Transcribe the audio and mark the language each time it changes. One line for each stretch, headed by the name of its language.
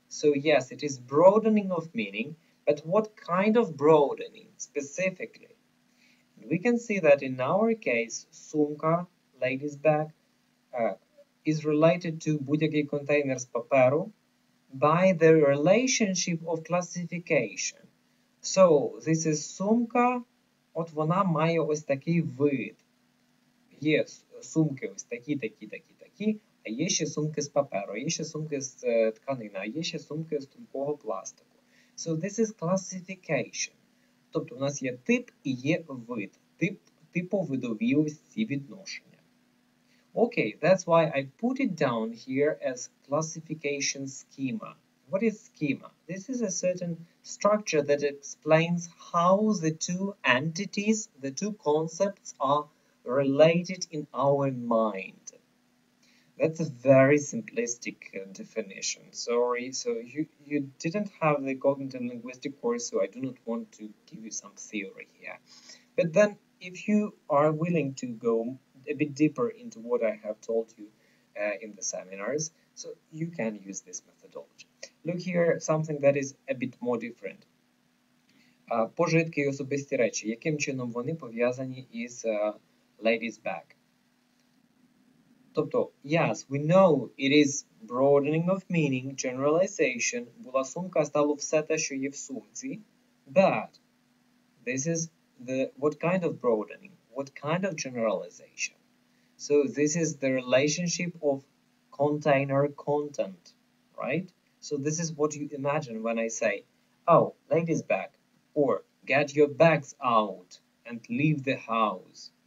English: So yes, it is broadening of meaning, but what kind of broadening specifically? We can see that in our case, sumka, lady's bag, is related to
Ukrainian: будь-який контейнер з паперу
English: by the relationship of classification. So, this is
Ukrainian: сумка, от вона має ось такий вид. Є сумки ось такі, а є ще сумки з паперу, а є ще сумки з тканини, а є ще сумки з тонкого пластику.
English: So, this is classification.
Ukrainian: Тобто, у нас є тип і є вид. Типовидові ось ці відношення.
English: Okay, that's why I put it down here as classification schema. What is schema? This is a certain structure that explains how the two entities, the two concepts are related in our mind. That's a very simplistic definition. Sorry, so you didn't have the cognitive linguistic course, so I do not want to give you some theory here. But then if you are willing to go a bit deeper into what I have told you in the seminars, so you can use this methodology. Look here, something that is a bit more different.
Ukrainian: Пожитки і особисті речі. Яким чином вони пов'язані із
English: ladies bag? Тобто, yes, we know it is broadening of meaning, generalization.
Ukrainian: Була сумка, стало все те, що є в сумці.
English: But this is what kind of broadening? What kind of generalization? So this is the relationship of container content, right? So this is what you imagine when I say, oh, ladies bag, or get your bags out and leave the house.